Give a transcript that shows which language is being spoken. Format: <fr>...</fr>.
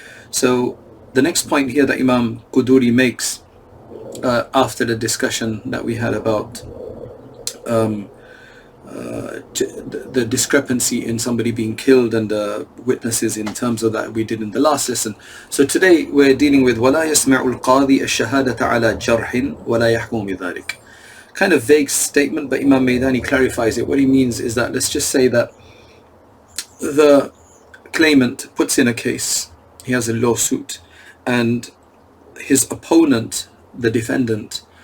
<en>So the next point here that Imam Quduri makes after the discussion that we had about the discrepancy in somebody being killed and the witnesses in terms of that we did in the last lesson. So today we're dealing with</en> <ar>وَلَا يَسْمَعُ الْقَاضِي الشَّهَادَةَ عَلَى جَرْحٍ وَلَا يَحْكُمُ بِذَلِكَ.</ar> <en>Kind of vague statement, but Imam Maydani clarifies it. What he means is that, let's just say that the claimant puts in a case, he has a lawsuit, and his opponent, the defendant,</en>